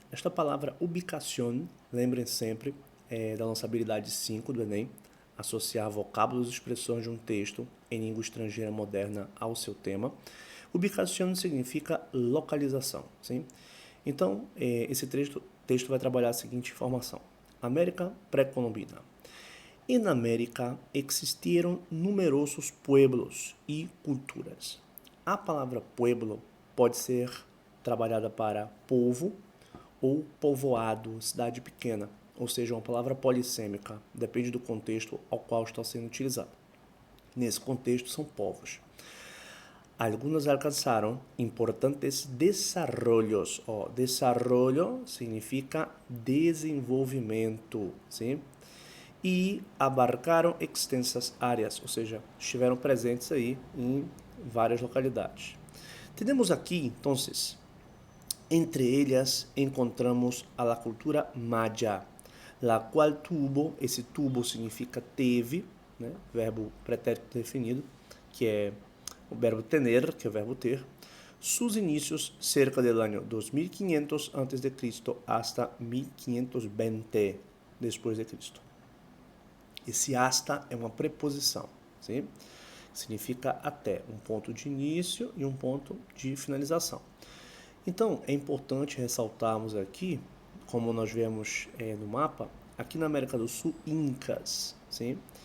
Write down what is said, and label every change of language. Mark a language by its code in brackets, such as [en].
[pt] Esta palavra ubicação, lembrem sempre, é da nossa habilidade 5 do Enem, associar vocábulos e expressões de um texto em língua estrangeira moderna ao seu tema. Ubicação significa localização, sim? Então, esse texto vai trabalhar a seguinte informação. América pré-colombina. [es] En América existieron numerosos pueblos e culturas. [pt] A palavra pueblo pode ser trabalhada para povo ou povoado, cidade pequena, ou seja, uma palavra polissêmica, depende do contexto ao qual está sendo utilizada. Nesse contexto, são povos. [es] Algunos alcanzaron importantes desarrollos. [pt] Desarrollo significa desenvolvimento, sim? E abarcaram extensas áreas, ou seja, estiveram presentes aí em várias localidades. Temos aqui, então, entre elas [es] encontramos a la cultura maya, la qual tuvo, [pt] esse tuvo significa teve, né, verbo pretérito definido, que é o verbo tener, que é o verbo ter, [es] sus inicios cerca del año 2500 a.C. hasta 1520 después de Cristo. [pt] Esse hasta é uma preposição, sim? Significa até, um ponto de início e um ponto de finalização. Então, é importante ressaltarmos aqui, como nós vemos no mapa, aqui na América do Sul, Incas, sim?